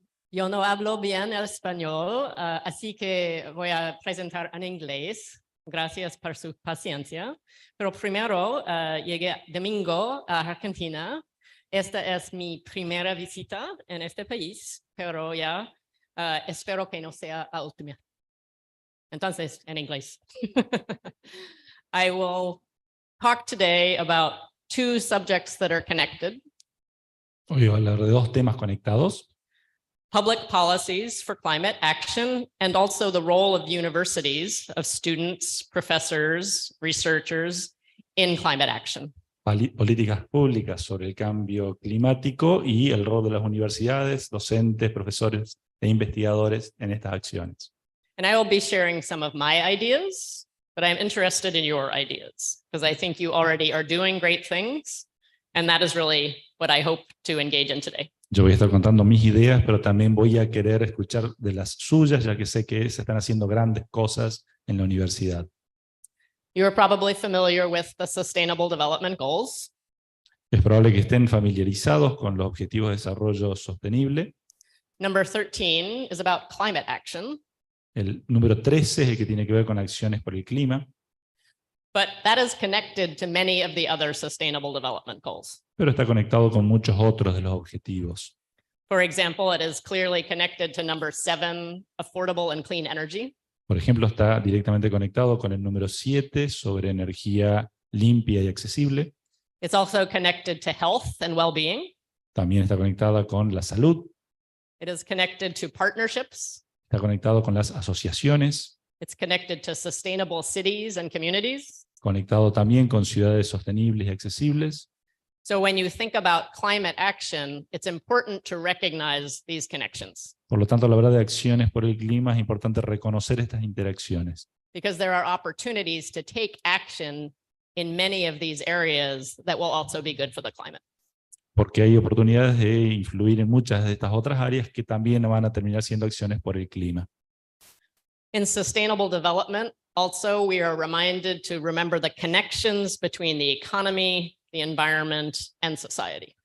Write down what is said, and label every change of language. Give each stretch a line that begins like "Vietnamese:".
Spanish: Yo no hablo bien el español, así que voy a presentar en inglés. Gracias por su paciencia. Pero primero, llegué domingo a Argentina. Esta es mi primera visita en este país, pero ya espero que no sea la última. Entonces, en inglés.
English: I will talk today about two subjects that are connected.
Spanish: Hoy voy a hablar de dos temas conectados.
English: Public policies for climate action, and also the role of universities, of students, professors, researchers in climate action.
Spanish: Políticas públicas sobre el cambio climático y el rol de las universidades, docentes, profesores e investigadores en estas acciones.
English: And I will be sharing some of my ideas, but I'm interested in your ideas, because I think you already are doing great things, and that is really what I hope to engage in today.
Spanish: Yo voy a estar contando mis ideas, pero también voy a querer escuchar de las suyas, ya que sé que se están haciendo grandes cosas en la universidad.
English: You are probably familiar with the Sustainable Development Goals.
Spanish: Es probable que estén familiarizados con los Objetivos de Desarrollo Sostenible.
English: Number 13 is about climate action.
Spanish: El número 13 es el que tiene que ver con acciones por el clima.
English: But that is connected to many of the other Sustainable Development Goals.
Spanish: Pero está conectado con muchos otros de los objetivos.
English: For example, it is clearly connected to number 7, affordable and clean energy.
Spanish: Por ejemplo, está directamente conectado con el número 7 sobre energía limpia y accesible.
English: It's also connected to health and well-being.
Spanish: También está conectada con la salud.
English: It is connected to partnerships.
Spanish: Está conectado con las asociaciones.
English: It's connected to sustainable cities and communities.
Spanish: Conectado también con ciudades sostenibles y accesibles.
English: So when you think about climate action, it's important to recognize these connections.
Spanish: Por lo tanto, a la hora de acciones por el clima es importante reconocer estas interacciones.
English: Because there are opportunities to take action in many of these areas that will also be good for the climate.
Spanish: Porque hay oportunidades de influir en muchas de estas otras áreas que también van a terminar siendo acciones por el clima.
English: In sustainable development, also, we are reminded to remember the connections between the economy, the environment, and society.